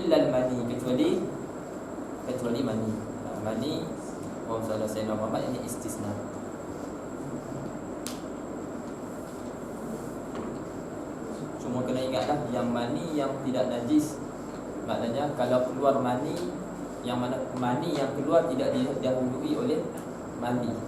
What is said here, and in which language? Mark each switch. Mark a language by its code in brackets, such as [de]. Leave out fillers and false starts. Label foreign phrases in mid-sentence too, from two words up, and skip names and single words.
[ar] إلا المني, [ms] kecuali mani. Mani salah Sayyidina Muhammad ini istisna. Cuma kena ingatlah yang mani yang tidak najis. Maknanya kalau keluar mani, yang mana mani yang keluar tidak didahului oleh mandi.